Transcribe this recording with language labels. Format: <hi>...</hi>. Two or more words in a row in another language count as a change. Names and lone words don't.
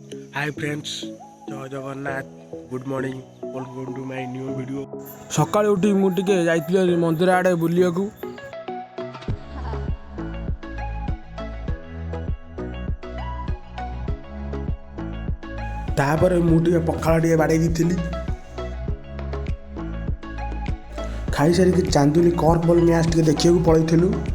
<en>Hi friends,</en> <or>ଜୟ ଜଗନ୍ନାଥ,</or> <en>Good morning, welcome to my new video.</en> <or>ସକାଳେ ଉଠି ମୁଁ ଟିକେ ଯାଇଥିଲି ମନ୍ଦିର ଆଡ଼େ ବୁଲିବାକୁ। ତାପରେ ମୁଁ ଟିକେ ପଖାଳ ଟିକେ ବାଢ଼ି ଦେଇଥିଲି। ଖାଇ ସାରି କି ଚାନ୍ଦୁଲି</or> <en>korfball match</en> <or>ଟିକେ ଦେଖିବାକୁ ପଳାଇଥିଲୁ।</or>